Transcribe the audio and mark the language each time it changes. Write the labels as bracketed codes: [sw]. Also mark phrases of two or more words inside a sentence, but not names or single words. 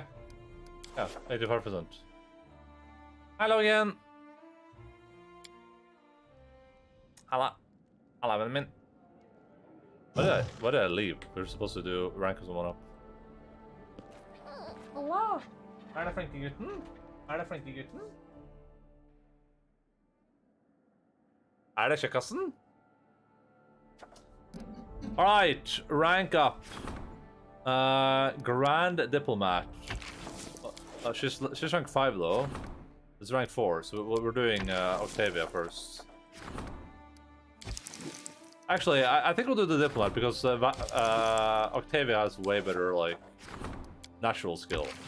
[en] Yeah, 85%. Hello again. Hello. Hello, a minute. Why did I leave? We were supposed to do rank someone up. Hello. [no] Er det flinke gutten? Er det flinke gutten? Er det kjekkassen? [en] Alright, rank up. Grand Diplomat. She's rank 5 though. It's rank 4, so we're doing Octavia first. Actually, I think we'll do the Diplomat because Octavia has way better, like, natural skill.